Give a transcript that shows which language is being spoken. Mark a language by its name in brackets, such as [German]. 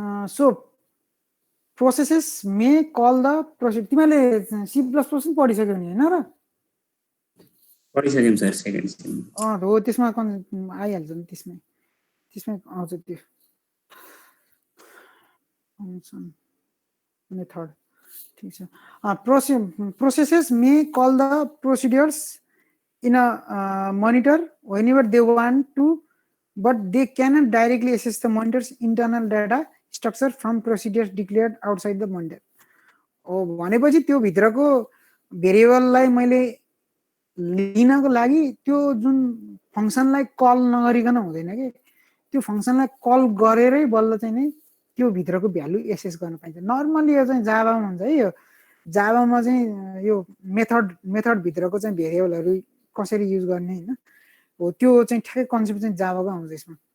[English] So processes may call the process. [Nepali] तिमीले C plus plus पनि पढिसक्यौ नि हैन र? पढिसक्यौं सर सेकेन्ड सेम। हो त्यसमा आइहाल्छ नि, त्यसमै आउँछ त्यो फंक्सन मेथड। ठीक छ। [English] Processes may call the procedures in a monitor whenever they want to, but they cannot directly access the monitor's internal data structure from procedures declared outside the monitor। [Nepali] ओ भनेपछि त्यो भित्रको भेरिएबललाई मैले लिनको लागि त्यो जुन फंक्सनलाई कल नगरिकन हुँदैन के, त्यो फंक्सनलाई कल गरेरै बल्ल चाहिँ नि त्यो भित्रको भ्यालु एसेस गर्न पाइन्छ। नर्मली यो चाहिँ जाभामा हुन्छ है। यो जाभामा चाहिँ यो मेथड भित्रको चाहिँ भेरिएबलहरु कसरी युज गर्ने हैन हो, त्यो चाहिँ ठ्याक्कै कन्सेप्ट चाहिँ जाभाको आउँछ यसमा।